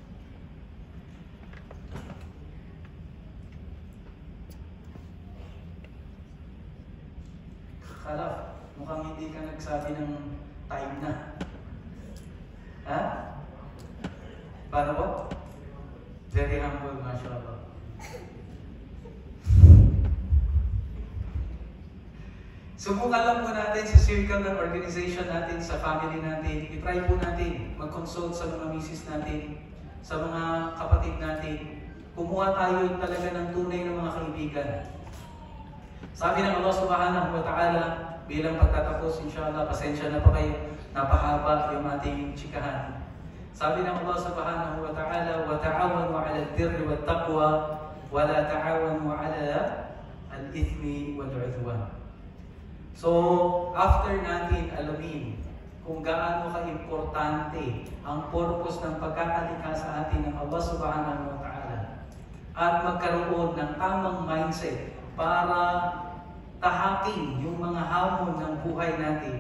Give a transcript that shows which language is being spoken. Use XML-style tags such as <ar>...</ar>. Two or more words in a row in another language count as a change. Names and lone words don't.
<tl>Kalaf, mukhang hindi ka nagsabi ng time na. Ha? Paano po?</tl> <en>Very humble, mashallah.</en> <tl>Subukan lang po natin sa circle ng organization natin, sa family natin. I-try po natin mag-consult sa mga misis natin, sa mga kapatid natin. Kumuha tayo talaga ng tunay ng mga kaibigan. Sabi ng Allah</tl> <ar>سبحانه وتعالى,</ar> <tl>bilang pagtatapos, inshallah, pasensya na pa kayo, napahaba yung ating chikahan. Sabi ng Allah</tl> <ar>سبحانه وتعالى, وَتَعَوَنُوا عَلَى الْبِرِّ وَالتَّقْوَى وَلَا تَعَوَنُوا عَلَى الْإِثْمِ وَالْعُدْوَانِ.</ar> <tl>So, after natin alamin kung gaano ka-importante ang purpose ng pagkakalikha sa atin ng Allah</tl> <ar>سبحانه وتعالى,</ar> <tl>at magkaroon ng tamang mindset para tahakin yung mga hamon ng buhay natin.</tl>